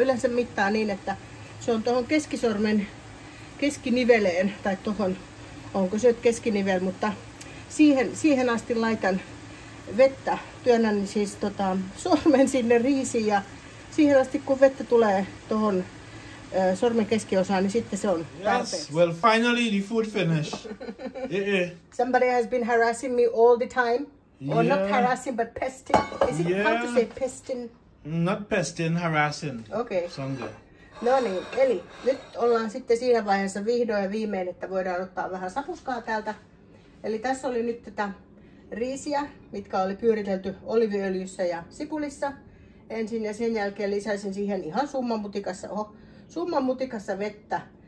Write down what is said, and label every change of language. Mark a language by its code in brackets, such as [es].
[fi] Yleensä mittaa niin, että se on tuohon keskisormen keskiniveleen. Tai tuohon, onko se nyt keskinivel, mutta siihen asti laitan vettä. Työnnän siis sormen sinne riisiin ja siihen asti kun vettä tulee tuohon sormen keskiosaan, niin sitten se on tarpeeksi. [en] Yes, well finally the food finished. Somebody has been harassing me all the time. Or not harassing, but pesting. Is it how to say pesting? Not pesting, harassing. Okay. Sunday. [fi] No niin, eli nyt ollaan sitten siinä vaiheessa vihdoin ja viimein, että voidaan ottaa vähän sapuskaa täältä. Eli tässä oli nyt tätä riisiä, mitkä oli pyöritelty oliiviöljyssä ja sipulissa ensin. Ja sen jälkeen lisäisin siihen ihan summan mutikassa vettä.